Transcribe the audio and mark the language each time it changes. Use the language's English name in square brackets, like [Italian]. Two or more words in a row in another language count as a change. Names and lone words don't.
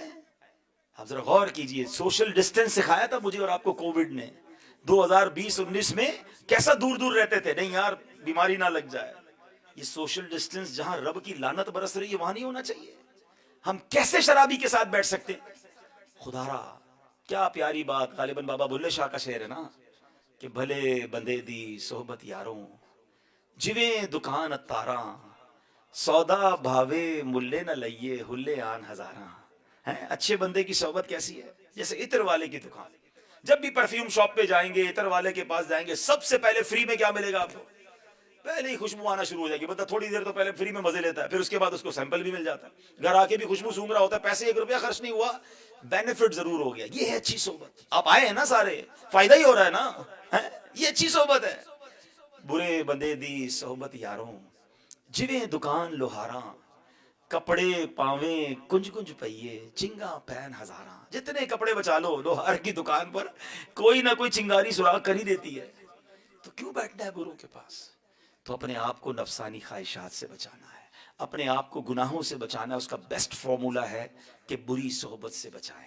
[Urdu] آپ ذرا غور کیجئے، [English] social distance [Urdu] سکھایا تھا مجھے اور آپ کو کووڈ نے 2020-19 میں، کیسا دور دور رہتے تھے، نہیں یار بیماری نہ لگ جائے۔ یہ [English] social distance [Urdu] جہاں رب کی لعنت برس رہی ہے وہاں نہیں ہونا چاہیے۔ ہم کیسے شرابی کے ساتھ بیٹھ سکتے؟ خدا را کیا پیاری بات، غالباً بابا بلے شاہ کا شعر ہے نا کہ [Punjabi] بھلے بندے دی صحبت یاروں، جویں دکان اتاراں، سودا بھاوے ملے نہ لئیے ہلے آن ہزاراں۔ [Urdu] اچھے بندے کی صحبت کیسی ہے؟ جیسے عطر والے کی دکان، جب بھی [English] perfume shop [Urdu] پہ جائیں گے، عطر والے کے پاس جائیں گے، سب سے پہلے فری میں کیا ملے گا آپ کو؟ پہلے ہی خوشبو آنا شروع ہو جائے گی. بندہ تھوڑی دیر تو پہلے فری میں مزے لیتا ہے, پھر اس کے بعد اس کو سیمپل بھی مل جاتا ہے, گھر آ کے بھی خوشبو سونگھ رہا ہوتا ہے, پیسے 1 روپیہ خرچ نہیں ہوا, بینیفٹ ضرور ہو گیا. یہ ہے اچھی صحبت. آپ آئے ہیں نا سارے, فائدہ ہی ہو رہا ہے نا, یہ اچھی صحبت ہے. [Punjabi] برے بندے دی صحبت یاروں, جویں دکان لوہاراں, کپڑے پاویں کنج کنج پئیے, چنگا پہن ہزاراں. [Urdu] جتنے کپڑے بچا لو لوہار کی دکان پر کوئی نہ کوئی چنگاری سراغ کر ہی دیتی ہے. تو کیوں بیٹھنا ہے بروں کے پاس؟ تو اپنے آپ کو نفسانی خواہشات سے بچانا ہے, اپنے آپ کو گناہوں سے بچانا ہے. اس کا [English] best formula [Urdu] ہے کہ بری صحبت سے بچائیں.